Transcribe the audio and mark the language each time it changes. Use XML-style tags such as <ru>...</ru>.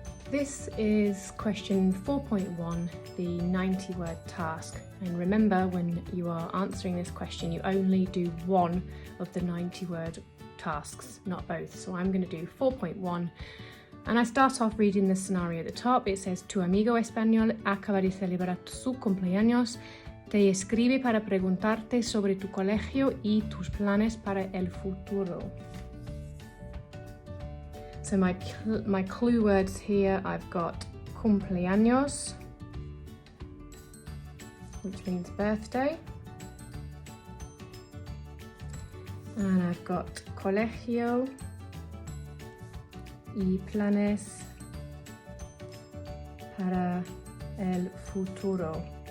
<en>This is question 4.1, the 90-word task. And remember, when you are answering this question, you only do one of the 90-word tasks, not both. So I'm going to do 4.1. And I start off reading the scenario at the top. It says,</en> <es>tu amigo español acaba de celebrar su cumpleaños, te escribe para preguntarte sobre tu colegio y tus planes para el futuro.</es> <en>So my clue words here, I've got cumpleaños, which means birthday, and I've got</en> <es>colegio y planes para el futuro.</es>